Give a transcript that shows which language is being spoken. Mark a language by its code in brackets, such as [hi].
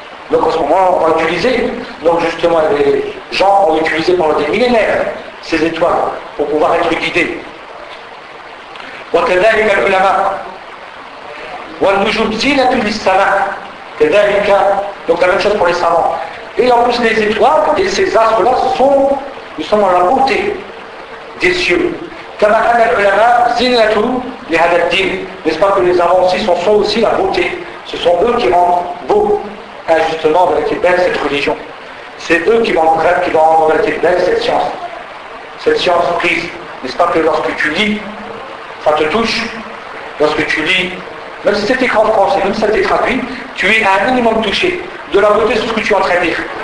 [fr] Donc en ce moment, on va utiliser, donc justement, les gens ont utilisé pendant des millénaires ces étoiles pour pouvoir être guidés. [ar] وكذلك العلماء والنجوم زينة للسماء كذلك [fr] donc la même chose pour les savants. Et en plus, les étoiles et ces astres-là sont justement la beauté des cieux. [ar] كما أن العلماء زينة لهذا الدين. [fr] N'est-ce pas que les savants aussi sont aussi la beauté. Ce sont eux qui rendent beau, hein, justement, avec les belles cette religion. C'est eux qui vont rendre avec les belles cette science. Cette science prise. N'est-ce pas que lorsque tu lis, ça te touche. Lorsque tu lis, même si c'est écrit en français, même si ça t'est traduit, tu es à un minimum touché de la beauté de ce que tu es en train de lire.